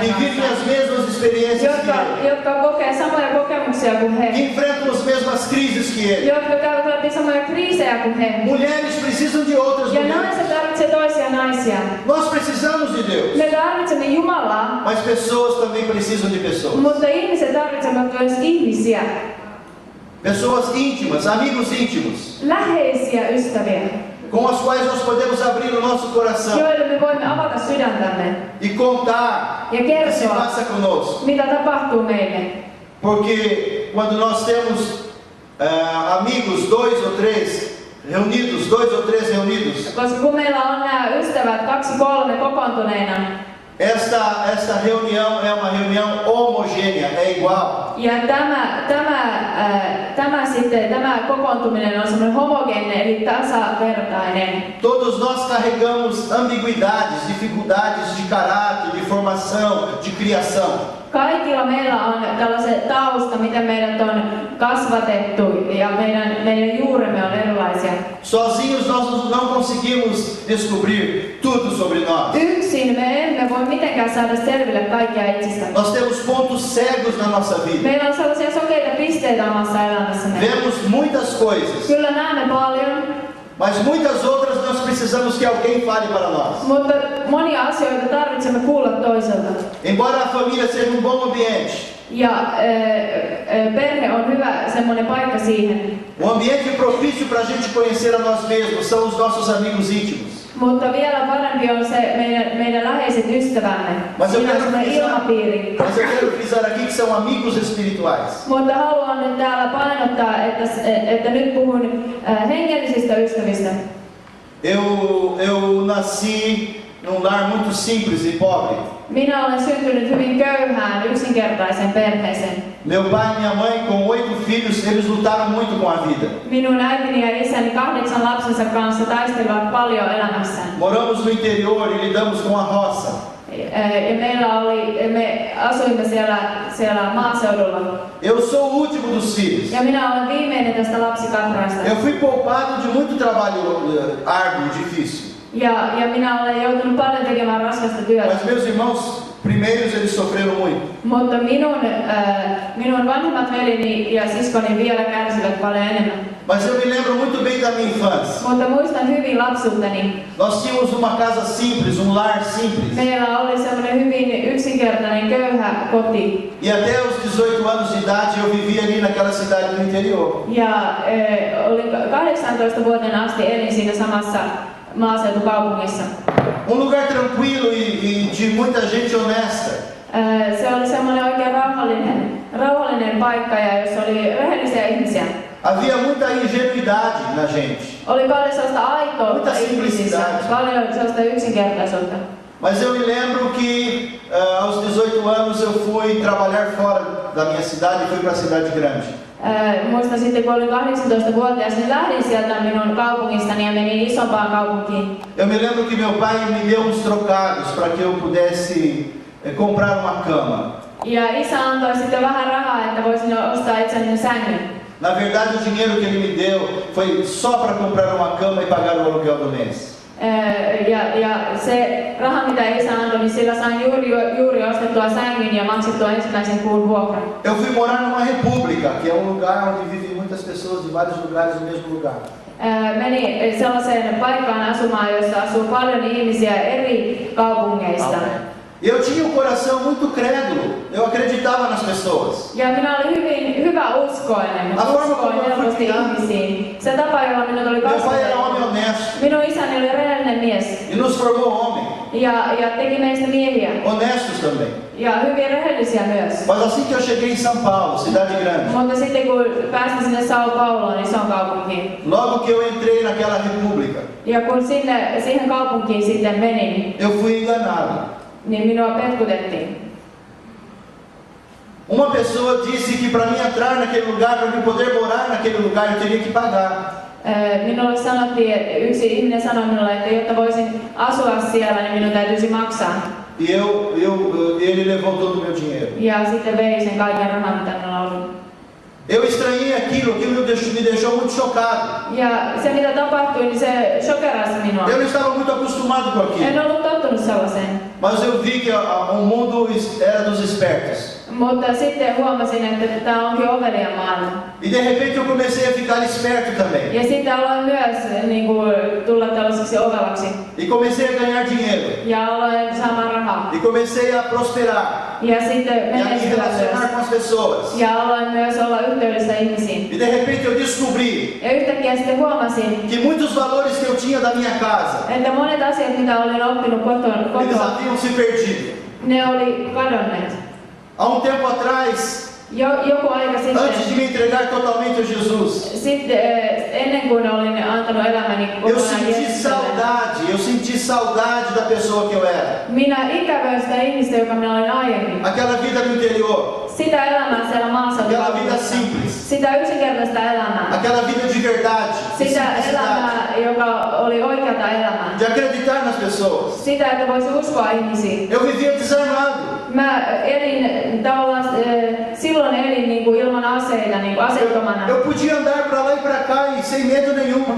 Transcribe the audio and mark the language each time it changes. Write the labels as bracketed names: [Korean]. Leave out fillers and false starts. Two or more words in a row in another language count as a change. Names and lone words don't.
[Portuguese] que vivem [Finnish] kanssaan. [Portuguese] as mesmas experiências que ele, [Finnish] Jotka kokee samoja kokemuksia kuin [Portuguese] que [Finnish] he. [Portuguese] enfrentam as mesmas crises que ele. [Finnish] Jotka käyvät läpi samoja kriisejä kuin he. [Portuguese] Mulheres precisam de outras [Finnish] Ja [Portuguese] mulheres. [Finnish] naiset tarvitsevat toisia naisia. [Portuguese] Nós precisamos de Deus, [Finnish] Me tarvitsemme Jumalaa, [Portuguese] mas pessoas também precisam de pessoas. [Finnish] mutta ihmiset tarvitsevat myös ihmisiä. [Portuguese] Pessoas íntimas, amigos íntimos, [Finnish] Läheisiä ystäviä, [Portuguese] com as quais nós podemos abrir o nosso coração [Finnish] joille me voimme avata sydäntämme [Portuguese] e contar [Finnish] ja [Portuguese] o que se [Finnish] kertoa, [Portuguese] passa conosco. [Finnish] mitä tapahtuu meille. [Portuguese] Porque quando nós temos amigos, dois ou três reunidos, [Finnish] Koska kun meillä on nämä ystävät 2-3 kokoontuneina, [Portuguese] esta reunião é uma reunião homogênea, é igual. [Finnish] ja tämä kokoontuminen on semmoinen homogeeninen eli tasavertainen. [Portuguese] Todos nós carregamos ambiguidades, dificuldades de caráter, de formação, de criação. [Finnish] Kaikilla meillä on tällaiset tausta, miten meidät on kasvatettu ja meidän juuremme on erilaisia. [Portuguese] Sozinhos nós não conseguimos descobrir tudo sobre nós. [Finnish] Yksin me emme voi mitenkään saada selville kaikkia itsestämme. [Portuguese] Nós temos pontos cegos na nossa vida. [Finnish] Meillä on sellaisia sokeita pisteitä omassa elämässämme. [Portuguese] Vemos muitas coisas, [Finnish] Kyllä näemme paljon, [Portuguese] mas muitas outras nós precisamos que alguém fale para nós. [Finnish] mutta monia asioita tarvitsemme kuulla toiselta. [Portuguese] Embora a família seja um bom ambiente, [Finnish] Ja perhe on hyvä semmoinen paikka siihen. [Portuguese] um ambiente propício para a gente conhecer a nós mesmos, são os nossos amigos íntimos. [Finnish] Mutta vielä parempi on se meidän läheiset ystävämme. Siinä on semmoinen ilmapiiri. [Portuguese] Mas eu quero frisar aqui que são amigos espirituais. [Finnish] Mutta haluan nyt täällä painottaa, että nyt puhun hengellisistä ystävistä. [Portuguese] Eu nasci num lar muito simples e pobre. [Finnish] Minä olen syntynyt hyvin köyhään, yksinkertaiseen perheeseen. [Portuguese] Meu pai e minha mãe, com 8 filhos, eles lutaram muito com a vida. [Finnish] Minun äitini ja isäni 8 lapsensa kanssa taistelivat paljon elämässään. [Portuguese] Moramos no interior e lidamos com a roça. [Finnish] Ja me asuimme siellä maaseudulla. [Portuguese] Eu sou o último dos filhos. [Finnish] Ja minä olen viimeinen tästä lapsikatraasta. [Portuguese] Eu fui poupado de muito trabalho árduo, difícil. [Finnish] Ja minä olen joutunut paljon tekemään raskasta työtä. [Portuguese] Mas meus irmãos primeiros, eles sofreram muito. [Finnish] Mutta minun vanhemmat veljeni ja siskoni vielä kärsivät paljon enemmän. [Portuguese] Mas eu me lembro muito bem da minha infância. [Finnish] Mutta muistan hyvin lapsuuteni. [Portuguese] Nós tínhamos uma casa simples, um lar simples. [Finnish] Meillä oli semmoinen hyvin yksinkertainen köyhä koti. [Portuguese] E até os 18 anos de idade eu vivia ali naquela cidade do interior. [Finnish] Ja olin 18-vuotiaana asti elin siinä samassa maaseutukaupungissa. [Portuguese] Um lugar tranquilo e de muita gente honesta. [Finnish] Se oli semmoinen oikein rauhallinen paikka ja jossa oli rehellisiä ihmisiä. [Portuguese] Havia muita ingenuidade na gente. [Finnish] Oli paljon sellaista aitoutta [Portuguese] Muita [Finnish] ihmisissä, [Portuguese] simplicidade. [Finnish] paljon sellaista yksinkertaisuutta. [Portuguese] Mas eu me lembro que aos 18 anos eu fui trabalhar fora da minha cidade e fui para a cidade grande. [Finnish] Muistan sitten, kun olin 18-vuotias, niin lähdin sieltä minun kaupungistani ja menin isompaan kaupunkiin. [Portuguese] Eu me lembro que meu pai me deu uns trocados para que eu pudesse comprar uma cama. [Finnish] Ja isä antoi sitten vähän rahaa, että voisin ostaa itselleni sängyn. [Portuguese] Na verdade, o dinheiro que ele me deu foi só para comprar uma cama e pagar o aluguel do mês. [Finnish] Ja se raha, mitä isä antoi, niin sillä sain juuri ostettua sängyn ja maksettua ensimmäisen kuun vuokran. [Portuguese] Eu fui morar numa república, que é lugar onde vivem muitas pessoas de vários lugares no mesmo lugar. [Finnish] Meni sellaiseen paikkaan asumaan, jossa asuu paljon ihmisiä eri kaupungeista. [Portuguese] E eu tinha um coração muito crédulo, eu acreditava nas pessoas. [Finnish] Ja minä olin hyvin hyväuskoinen, uskoin helposti ihmisiin. Se tapa, jolla minut oli [Portuguese] Meu pai era [Finnish] kasvatettu. [Portuguese] homem honesto [Finnish] Minun isäni oli rehellinen mies [Portuguese] e nos formou homem, [Finnish] ja teki meistä miehiä [Portuguese] honestos também. [Finnish] ja hyvin rehellisiä myös. [Portuguese] Mas assim que eu cheguei em São Paulo, cidade grande, [Finnish] Mutta sitten kun pääsin sinne São Pauloon, isoon kaupunkiin, [Portuguese] logo que eu entrei naquela república, [Finnish] ja kun siihen kaupunkiin sitten menin, [Portuguese] eu fui enganado. [Finnish] niin minua petkutettiin. [Portuguese] Uma pessoa disse que para mim entrar naquele lugar, para mim poder morar naquele lugar, eu teria que pagar. [Finnish] Minulle sanottiin, yksi ihminen sanoi minulle, että jotta voisin asua siellä, niin minun täytyisi maksaa. [Portuguese] E ele levou todo o meu dinheiro. [Finnish] Ja sitten vei sen kaiken rahan, mitä minulla oli. [Portuguese] Eu estranhei aquilo me deixou muito chocado. [Finnish] Ja se mitä tapahtui, niin se shokerasi minua. [Portuguese] Eu não estava muito acostumado com aquilo. [Finnish] En ollut tottunut sellaiseen. [Portuguese] Mas eu vi que o mundo era dos espertos. [Finnish] Mutta sitten huomasin, että tämä onkin ovelia maailma. [Portuguese] E de repente eu comecei a ficar esperto também. [Finnish] Ja sitten aloin myös niin kuin, tulla tällaiseksi ovelaksi. [Portuguese] E comecei a ganhar dinheiro. [Finnish] Ja aloin saamaan rahaa. [Portuguese] E comecei a prosperar. [Finnish] Ja sitten [Portuguese] E a me [Finnish] menestyä [Portuguese] relacionar [Finnish] myös. [Portuguese] com as pessoas. [Finnish] Ja aloin myös olla yhteydessä ihmisiin. [Portuguese] E de repente eu descobri [Finnish] Ja yhtäkkiä sitten huomasin, [Portuguese] que muitos valores que eu tinha da minha casa, [Finnish] että monet asiat, mitä olin oppinut [Portuguese] eles [Finnish] kotoa, [Portuguese] haviam se perdido. [Finnish] ne oli kadonneet. [Portuguese] Há um tempo atrás, [Finnish] Joku aika [Portuguese] antes de [Finnish] sitten, [Portuguese] me entregar totalmente a Jesus, [Finnish] ennen kuin olin antanut elämäni [Portuguese] eu [Finnish] kokonaan [Portuguese] senti [Finnish] Jeesukselle, [Portuguese] eu senti saudade da pessoa que eu era. [Finnish] minä ikävöin sitä ihmistä, joka minä olin aiemmin. [Portuguese] Aquela vida no interior, [Finnish] Sitä elämää siellä maassa, [Portuguese] aquela vida simples, [Finnish] sitä yksinkertaista elämää. [Portuguese] aquela vida de verdade, de [Finnish] Sitä [Portuguese] simplicidade, [Finnish] elämää, joka oli oikeata elämää. [Portuguese] de acreditar nas pessoas. [Finnish] Sitä, että voisi uskoa ihmisiin. [Portuguese] Eu vivia desarmado. [Finnish] Mä elin tavallaan, silloin elin niin kuin ilman aseita, niin kuin aseettomana. [Portuguese] Eu podia andar para lá e para cá e sem medo nenhum.